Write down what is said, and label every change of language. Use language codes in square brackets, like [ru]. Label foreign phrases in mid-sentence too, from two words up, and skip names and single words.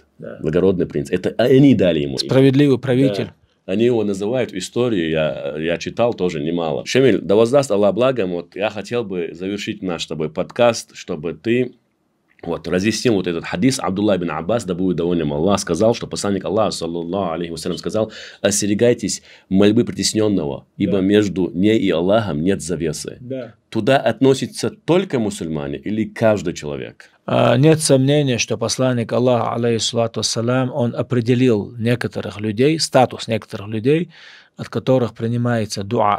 [ru] Благородный принц. Это они дали ему. Справедливый правитель. Да. Они его называют в истории, я читал тоже немало. Шамиль, да воздаст Аллах благом, вот я хотел бы завершить наш с тобой подкаст, чтобы ты разъяснил вот этот хадис. Абдулла ибн Аббас, да будет доволен им Аллах, сказал, что посланник Аллаха, [ar] صلى الله عليه وسلم, [ru] сказал: остерегайтесь мольбы притесненного, ибо между ней и Аллахом нет завесы. Туда относятся только мусульмане или каждый человек? Нет сомнения, что посланник Аллаха, [ar] عليه الصلاة والسلام, [ru] он определил некоторых людей, статус некоторых людей, от которых принимается дуа.